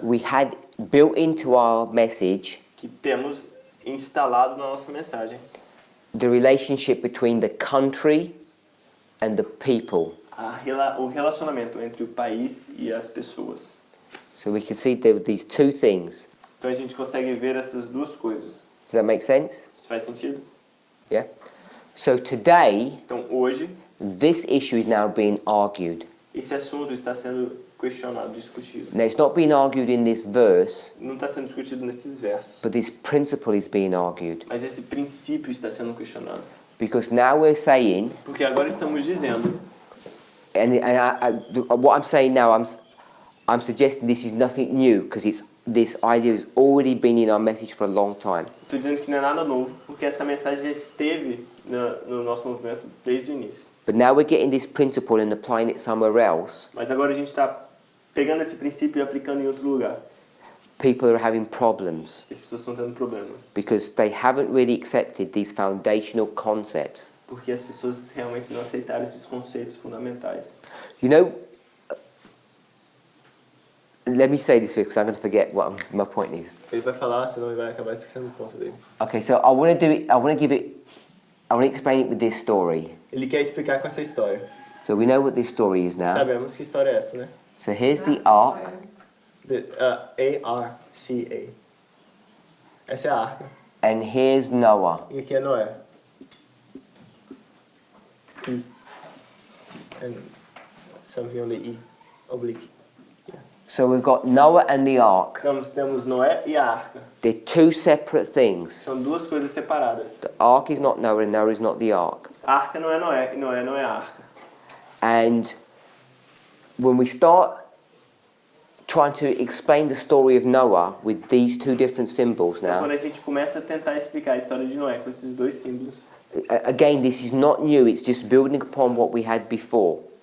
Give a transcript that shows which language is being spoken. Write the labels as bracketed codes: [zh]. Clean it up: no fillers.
[en] we had built into our message [pt] que temos instalado na nossa mensagem [en] the relationship between the country and the people. [pt] o relacionamento entre o país e as pessoas. [en] So we can see there were these two things. [pt] Então a gente consegue ver essas duas coisas. [en] Does that make sense? [pt] Isso faz sentido? [en] Yeah? So today, [pt] Então hoje, [en] this issue is now being argued. [pt] esse assunto está sendo questionado, discutido. [en] Now it's not being argued in this verse, [pt] Não está sendo discutido nesses versos, [en] but this principle is being argued. [pt] mas esse princípio está sendo questionado. [en] Because now we're saying, [pt] Porque agora estamos dizendo, [en] what I'm saying now, I'm suggesting this is nothing new, because this idea has already been in our message for a long time. [pt] estou dizendo que não é nada novo, porque essa mensagem já esteve no nosso movimento desde o início. [en] But now we're getting this principle and applying it somewhere else. [pt] Mas agora a gente está pegando esse princípio e aplicando em outro lugar. [en] People are having problems [pt] As pessoas estão tendo problemas, [en] because they haven't really accepted these foundational concepts. [pt] porque as pessoas realmente não aceitaram esses conceitos fundamentais. [en] You know, let me say this because I'm going to forget what my point is. [pt] Ele vai falar, senão ele vai acabar esquecendo o ponto dele. [en] Okay, so I want to do it. I want to explain it with this story. [pt] Ele quer explicar com essa história. [en] So we know what this story is now. [pt] Sabemos que história é essa, né? [en] So here's the ark, [pt] A-R-C-A. Essa é a arca. [en] and here's Noah. [pt] E aqui é Noé. [en] I. And something on the I. Oblique. So we've got Noah and the ark. [pt] Então, temos Noé e a arca. [en] They're two separate things. [pt] São duas coisas separadas. [en] The ark is not Noah, and Noah is not the ark. [pt] A arca não é Noé e Noé não é a arca. [en] And when we start trying to explain the story of Noah with these two different symbols [pt] Então, [en] now. [pt] quando a gente começa a tentar explicar a história de Noé com esses dois símbolos, [en] Again, this is not new, it's just building upon what we had before.